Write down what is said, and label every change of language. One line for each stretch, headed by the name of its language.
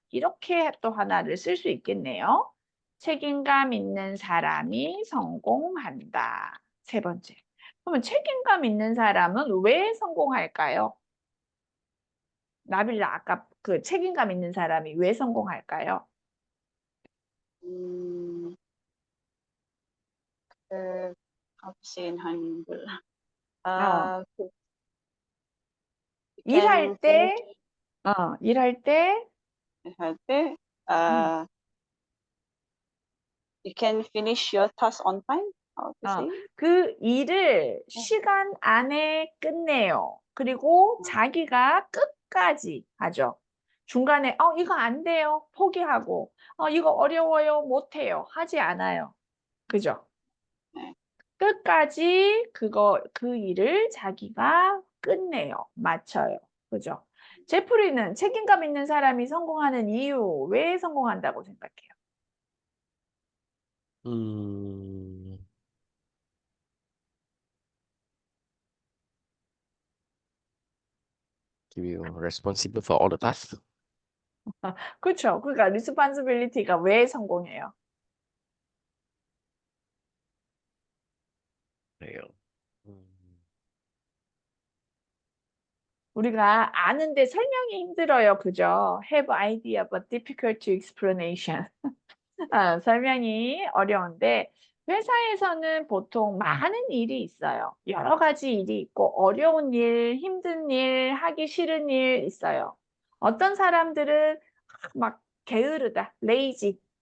Korean: 이렇게 또 하나를 쓸 수 있겠네요. 책임감 있는 사람이 성공한다. 세 번째. 그러면 책임감 있는 사람은 왜 성공할까요? 나빌라 아까 그 책임감 있는 사람이 왜 성공할까요?
English: How to say in 한글? 어, You
Korean: 일할
English: can finish
Korean: 때, 일할 때, 할 때, 음,
English: you can finish your task on time. How to 어, say?
Korean: 그 일을 시간 안에 끝내요. 그리고 자기가 끝까지 하죠. 중간에, 이거 안 돼요. 포기하고, 이거 어려워요. 못해요. 하지 않아요. 그죠? 네. 끝까지 그 일을 자기가 끝내요. 마쳐요. 그죠? 제프리는 책임감 있는 사람이 성공하는 이유, 왜 성공한다고 생각해요?
English: 음, give you responsible for all the tasks.
Korean: 그렇죠. 그러니까 리스폰시빌리티가 왜 성공해요? 그래요. 우리가 아는데 설명이 힘들어요. 그죠?
English: Have idea but difficult to explanation.
Korean: 설명이 어려운데 회사에서는 보통 많은 일이 있어요. 여러 가지 일이 있고 어려운 일, 힘든 일, 하기 싫은 일 있어요. 어떤 사람들은 막 게으르다, 레이지.